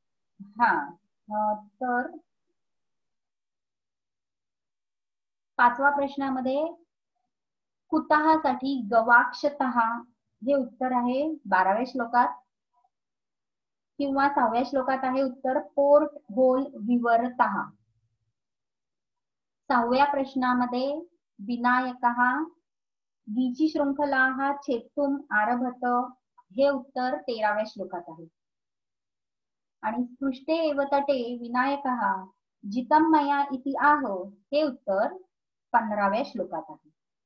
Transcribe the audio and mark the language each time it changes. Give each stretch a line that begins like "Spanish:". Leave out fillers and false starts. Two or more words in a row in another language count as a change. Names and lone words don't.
Marathi: तर 5व्या प्रश्नामध्ये कुतः साठी गवाक्षतः हे उत्तर आहे 12व्या श्लोकात. किंवा 6व्या श्लोकात आहे उत्तर
English: port hole
Marathi: विवरतः. 6व्या प्रश्नामध्ये
Sanskrit: विनायकः वीचिशृंखलाः छेत्तुम आरभत
Marathi: हे उत्तर 13व्या श्लोकात आहे. आणि
Sanskrit: स्पृष्टे एव तटे विनायकः जितं मया इति आह
Marathi: हे उत्तर 15व्या श्लोकात आहे.